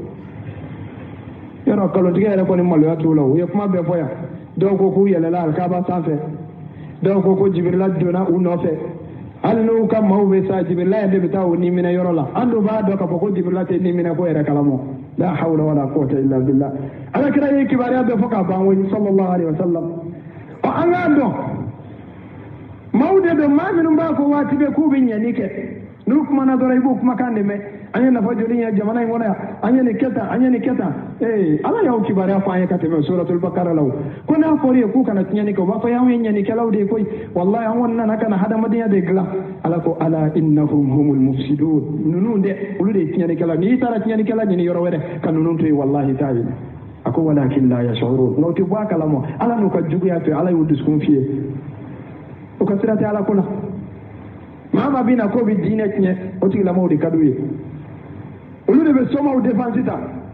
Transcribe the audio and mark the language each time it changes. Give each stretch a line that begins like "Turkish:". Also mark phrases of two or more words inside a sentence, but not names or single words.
Bambara: yɔrɔ kalotigɛ yɛrɛ kɔni maloya t'u la u ye kuma bɛɛ fɔ yan dɔw ko k'u yɛlɛla alikaba sanfɛ dɔw ko jibirila donna u nɔfɛ hali n'u ka maaw bɛ sa jibirila yɛrɛ de bɛ taa u ni minɛ yɔrɔ la an dun b'a dɔn k'a fɔ ko jibirila tɛ ni minɛ ko yɛrɛ kalama la
Arabic: hawla wala quwwata illa billah
Bambara: ala kira ye kibaruya bɛɛ fɔ k'a ban wele
Arabic: sallallahu alaihi wasallam
Bambara: an k'a dɔn maaw de don maa minnu b'a fɔ waati bɛɛ k'u bɛ ɲɛni kɛ n'u kumana dɔrɔn i b'o kumakan de mɛn an ye nafa joli ye jamana in kɔnɔ yan an ye nin kɛ tan an ye nin kɛ tan ala y'aw kibaruya fɔ an ye ka tɛmɛ suratul bakara la ko n'a fɔra ye k'u kana tiɲɛni kɛ u b'a fɔ y'anw ye ɲɛnikɛlaw de ye koyi wallahi an kɔni nana ka na hadamadenya de dilan ala ko ala
Arabic: innahum humul mufsidun
Bambara: ninnu dɛ olu de ye tiɲɛnikɛla n'i taara tiɲɛnikɛla ɲini yɔrɔ wɛrɛ ka ninnu to yen wallahi t'a ye a ko
Arabic: walakin la yash'urun
Bambara: n'o tɛ bɔ a kalama ala n'u ka juguya to ala y'u dusukun fiyɛ o ka sira tɛ ala ko la maa maa bɛ na k'o bɛ diinɛ tiɲɛ o tigilamɔgɔw de ka d'u ye olu de bɛ somaw défense ta